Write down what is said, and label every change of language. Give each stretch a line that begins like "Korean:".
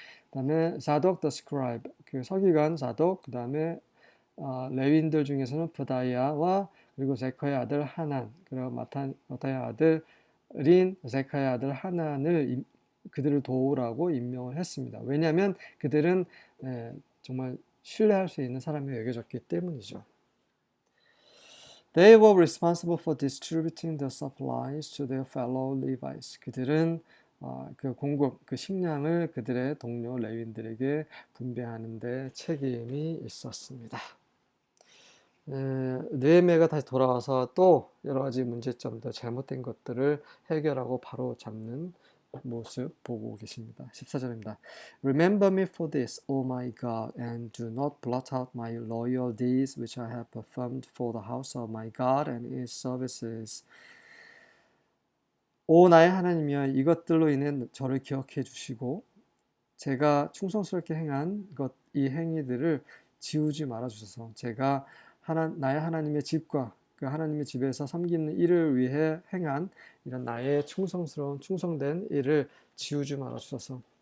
Korean: 그 다음에 사독
English: 더 스크라이브,
Korean: 그 서기관 사독, 그 다음에 레위인들 중에서는 브다이아와 그리고 제커의 아들 하난, 그리고 마타의 아들인 제카의 아들 하난을 그들을 도우라고 임명을 했습니다. 왜냐하면 그들은 정말 신뢰할 수 있는 사람이 여겨졌기 때문이죠.
English: They were responsible for distributing the supplies to their fellow Levites.
Korean: 그들은 그 공급, 그 식량을 그들의 동료 레위인들에게 분배하는 데 책임이 있었습니다. 느헤미야가 다시 돌아와서 또 여러 가지 문제점들, 잘못된 것들을 해결하고 바로 잡는 모습 보고 계십니다. 14절입니다.
English: Remember me for this, O my God, and do not blot out my loyal deeds which I have performed for the house of my God and its services.
Korean: 오 나의 하나님이여, 이것들로 인해 저를 기억해 주시고 제가 충성스럽게 행한 이 행위들을 지우지 말아 주소서. 제가 나의 하나님의 집과 그 하나님의 집에서 섬기는 일을 위해 행한 이런 나의 충성된 일을 지우지 말아 주소서.